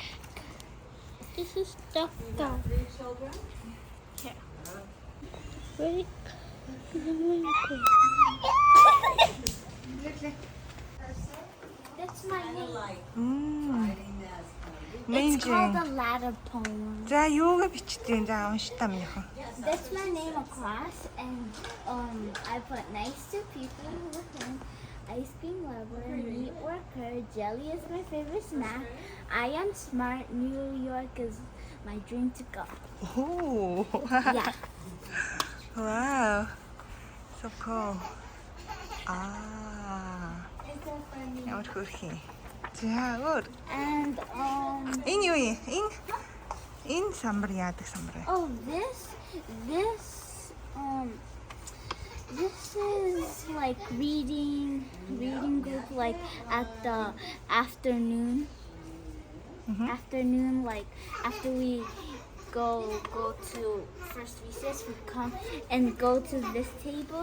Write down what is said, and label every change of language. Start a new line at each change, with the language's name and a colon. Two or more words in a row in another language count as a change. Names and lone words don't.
English: This is stuck down. 3 children? Here. Ready? That's my name. Like Мм. writing this. It's called Минжин. a ladder poem.
Mongolian: За юугаа бичтээ. За унштаа минийхөө.
English: That's my name across, and I put nice to people who can. Ice cream lover, meat worker, jelly is my favorite snack. I am smart, New York is my dream to go. Ooh. Yeah. Wow. So cool. Ah. It's so funny.
Mongolian: Ямар хөрхий. За өөр.
English: And
Mongolian: Энэ юу юм? Энэ самбар яадаг самбар вэ?
English: oh this is like reading group like at the afternoon. Afternoon, like after we go to first recess, we come and go to this table.